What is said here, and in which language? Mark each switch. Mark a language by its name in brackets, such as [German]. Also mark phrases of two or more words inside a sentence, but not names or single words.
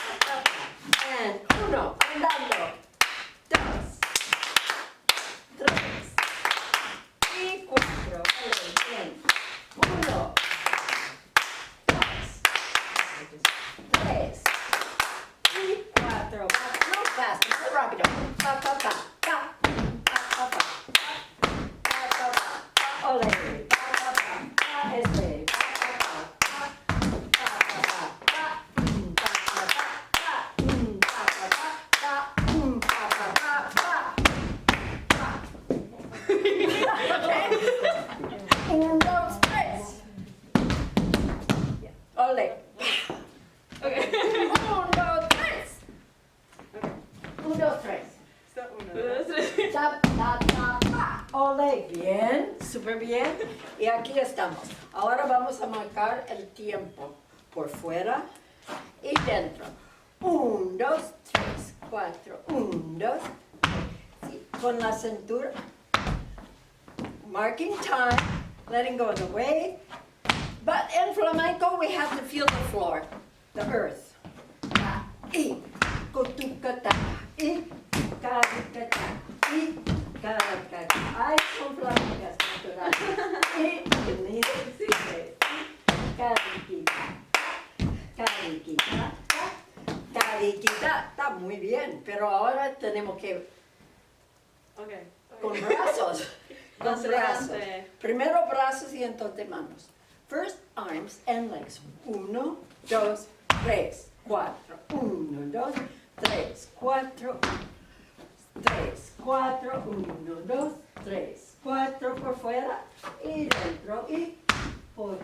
[Spanish] And 1, andando. 2, 3 y 4. Bien. 1, 2, 3 y 4. No fast, muy rápido. Pa, pa, pa, pa. Pa, pa, pa. Pa, pa, pa. Ole. Pa, pa, pa. Pa, este. Pa, pa, pa. Pa, pa, pa. Pa. Pa, pa, pa. Pa, pa, pa. Pa. Pa, pa, pa. Pa. Pa. Okay. 1, 2, 3. Ole. Okay. 1, 2, 3. 1, 2, 3. So 1, 2, 3. Ta, ta, ta, ta. Ole, bien, súper bien. Y aquí estamos. Ahora vamos a marcar el tiempo por fuera y dentro. 1, 2, 3, 4. 1, 2. Sí, con la cintura. [English] Marking time, letting go of the weight. But in flamenco, we have to feel the floor, the earth. [Spanish] Y, cotucata, y, caricata, y, caracata. Ay, son flamencas naturales. Y, cariquita, cariquita, cariquita. Está muy bien, pero ahora tenemos que, Okay. con brazos. Con Más brazos. adelante. Primero brazos y entonces manos. [English] First arms and legs. 1, 2, 3, 4. 1, 2, 3, 4. 3, 4. [Spanish] 1, 2, 3, 4 por fuera y dentro y por.